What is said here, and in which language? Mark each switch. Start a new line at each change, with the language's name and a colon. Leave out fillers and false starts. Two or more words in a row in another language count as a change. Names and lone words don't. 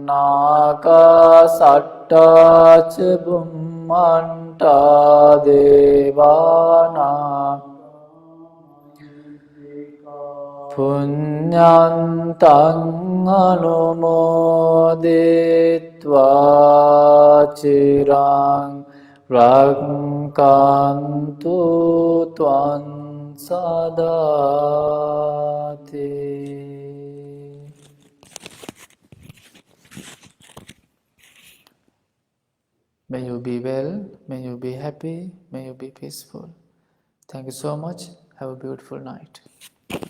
Pali: නාගසට්ඨා ච බුම්මණ්ඨා දේවානා පුඤ්ඤන්තං අනුමෝදිත්වා චිරං රක්ඛන්තු ත්වං සදාති.
English: May you be well, may you be happy, may you be peaceful. Thank you so much. Have a beautiful night.